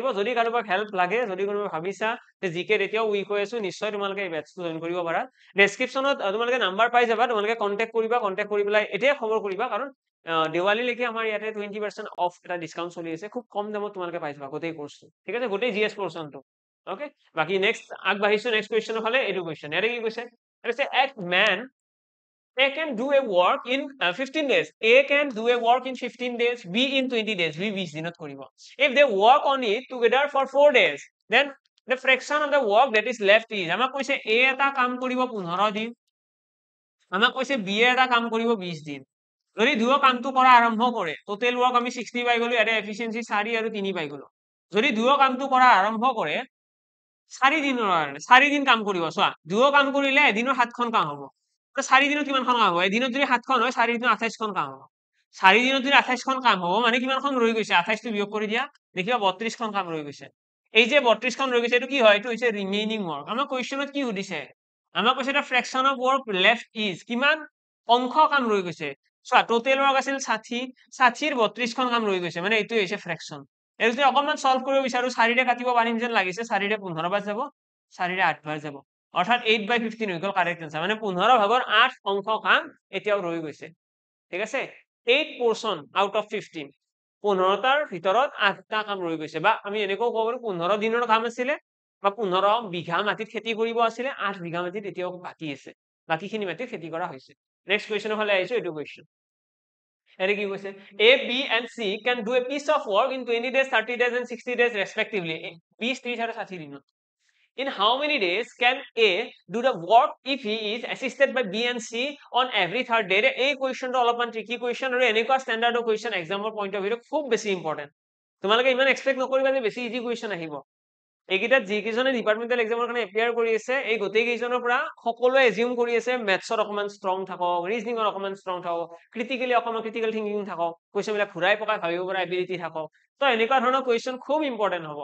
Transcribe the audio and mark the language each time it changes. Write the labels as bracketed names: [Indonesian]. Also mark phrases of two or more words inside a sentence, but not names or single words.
[Assamese] যদি কাৰোবাক হেল্প লাগে যদি কোনোবাই ভাবিছা যে জিকে এতিয়াও উইক হৈ আছো নিশ্চয় তোমালোকে এই বেটছটো জইন কৰিব পাৰা ডেছক্ৰিপশ্যনত তোমালোকে নাম্বাৰ পাই যাবা তোমালোকে কন্টেক্ট কৰিবা কন্টেক্ট কৰি পেলাই এতিয়াই খবৰ কৰিবা কাৰণ দেৱালীলৈকে আমাৰ ইয়াতে 20% অফ এটা ডিসকাউন্ট চলি আছে খুব কম দামত তোমালোকে পাই যাবা গোটেই কোৰ্সটো ঠিক আছে গোটেই [English] GS portion [Assamese] ওকে বাকি নেক্সট আগবাঢ়িছো [English] next question [Assamese] ফালে এইটো কুৱেশ্যন ইয়াতে কি কৈছে [English] a man A can do a work in 15 days. A can do a work in 15 days. B in 20 days. [Assamese] B 20 দিনত কৰিব [English] if they work on it together for 4 days then the fraction of the work that is left is [Assamese] আমাক কৈছে A এটা কাম কৰিব 15 দিন আমাক কৈছে B এটা কাম কৰিব 20 দিন যদি দুয়ো কামটো কৰা আৰম্ভ কৰে [English] total work [Assamese] আমি 60 পাই গলো এটা এফিসিয়েন্সি 4 আৰু 3 পাই গলো যদি দুয়ো কামটো কৰা আৰম্ভ কৰে 4 দিনৰ কাৰণে 4 দিন কাম কৰিব চোৱা দুয়ো কাম কৰিলে এদিনৰ 7খন কাম হ'ব 4 দিনত কিমানখন কাম হ'ব এদিনত যদি 7খন হয় 4 দিনত 28খন কাম হ'ব 4 দিনত যদি 28খন কাম হ'ব মানে কিমানখন ৰৈ গৈছে 28 টো বিয়োগ কৰি দিয়া দেখিবা 32খন কাম ৰৈ গৈছে এই যে 32খন ৰৈ গৈছে এইটো কি হয় এইটো হৈছে [English] remaining work [Assamese] আমাৰ কোৱেশ্চনত কি সুধিছে আমাক কৈছে এটা [English] fraction of work left is [Assamese] কিমান অংশ কাম ৰৈ গৈছে চোৱা [English] total work [Assamese] আছিল 60 60ৰ 32খন কাম ৰৈ গৈছে মানে এইটো হৈছে ফ্ৰেকশন এই যদি অকমান সলভ কৰিব বিচাৰো 4ৰে কাটিব পাৰিম যেন লাগিছে 4ৰে 15 বাৰ যাব 4ৰে 8 বাৰ যাব অৰ্থাৎ 8/15 হৈ গল [English] correct answer [Assamese] মানে 15 ভাগৰ 8 অংশ কাম এতিয়াও ৰৈ গৈছে ঠিক আছে 8 [English] portion out of [Assamese] 15 15টাৰ ভিতৰত 8টা কাম ৰৈ গৈছে বা আমি এনেকৈ ক'ব পাৰো 15 দিনৰ কাম আছিলে বা 15 বিঘা মাটিত খেতি কৰিব আছিলে 8 বিঘা মাটিত এতিয়াও বাকি আছে বাকিখিনি মাটিত খেতি কৰা হৈছে [English] next question [Assamese] ফালে আহিছো এইটো কুৱেশ্যন এনে কি কৈছে [English] A B and C can do a piece of work in 20 days 30 days and 60 days respectively [Assamese] 20 30 আৰু 60 দিনত [English] in how many days can A do the work if he is assisted by B and C on every third day [Assamese] এই কুৱেশ্যনটো অলপমান [English] tricky question [Assamese] আৰু এনেকুৱা ষ্টেণ্ডাৰ্ডৰ কুৱেশ্যন [English] exam point of view [Assamese] খুব বেছি ইম্পৰ্টেন্ট তোমালোকে ইমান এক্সপেক্ট নকৰিবা যে বেছি [English] easy question [Assamese] আহিব এইকেইটাত যিকেইজনে [English] departmental exam [Assamese] কাৰণে এপিয়াৰ কৰি আছে এই গোটেই কেইজনৰ পৰা সকলোৱে এজিউম কৰি আছে মেথছত অকমান ষ্ট্ৰং থাকক ৰিজনিঙত অকমান ষ্ট্ৰং থাকক ক্ৰিটিকেলি অকমান [English] critical thinking [Assamese] থাকক কুৱেশ্যনবিলাক ঘূৰাই পকাই ভাবিব পৰা এবিলিটি থাকক তো এনেকুৱা ধৰণৰ কুৱেশ্যন খুব ইম্পৰ্টেন্ট হ'ব